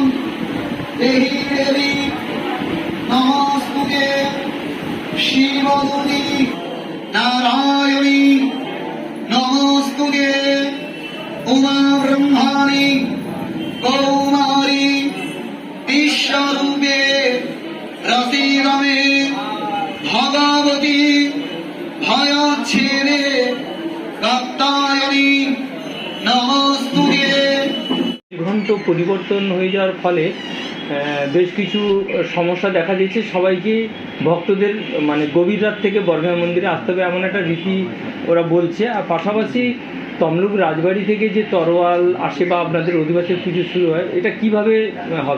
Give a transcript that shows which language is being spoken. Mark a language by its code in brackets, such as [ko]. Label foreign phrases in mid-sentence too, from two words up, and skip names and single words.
[sa] देहि देवी नमस्ते शिवदूती नारायणी नमस्ते उमा ब्रह्माणी कौमारी विश्वरूपे रसिकमे भगवती भयच्छेदे कात्यायनी नमस्ते। [bn] ঘন্টা পরিবর্তন হয়ে যাওয়ার ফলে বেশ কিছু সমস্যা দেখা দিয়েছে। সবাইকে ভক্তদের মানে গভীর রাত থেকে বর্গা মন্দিরে আসতে হবে এমন একটা রীতি ওরা বলছে। আর পাশাপাশি তমলুক রাজবাড়ি থেকে যে তরোয়াল আসে বা আপনাদের অধিবাসীর পুজো শুরু হয়, এটা কিভাবে হবে?